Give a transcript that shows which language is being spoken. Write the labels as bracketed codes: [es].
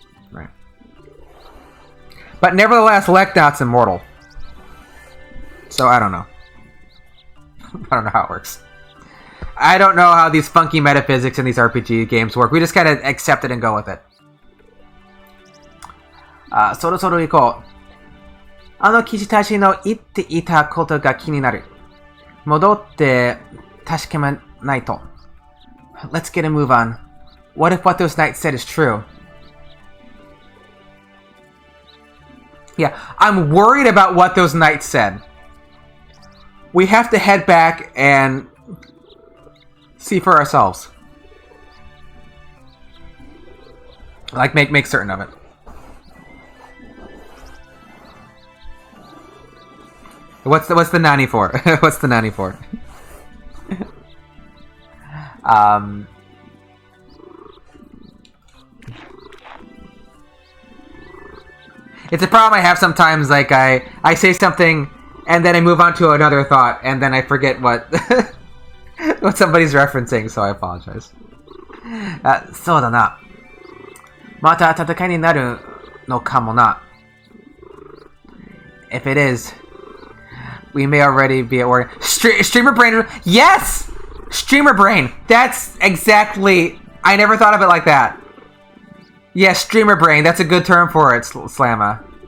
[en] Right. But nevertheless, Leknot's immortal. So I don't know. I don't know how it works. I don't know how these funky metaphysics in these RPG games work. We just kind of accept it and go with it. [ja] Sorosoro ikou. 騎士たちの言っていたことが気になる。戻って確かめないと。 [en] Let's get a move on. What if what those knights said is true? Yeah, I'm worried about what those knights said. We have to head back and see for ourselves. Like, make certain of it. What's the nanny for? What's the nanny for? It's a problem I have sometimes. Like I say something and then I move on to another thought and then I forget what what somebody's referencing. So I apologize. [ja] そうだな。また戦いになるのかもな。 [en] If it is, we may already be at war. Streamer brain. Yes! Streamer brain. That's exactly... I never thought of it like that. Yes, streamer brain. That's a good term for it, Slamma.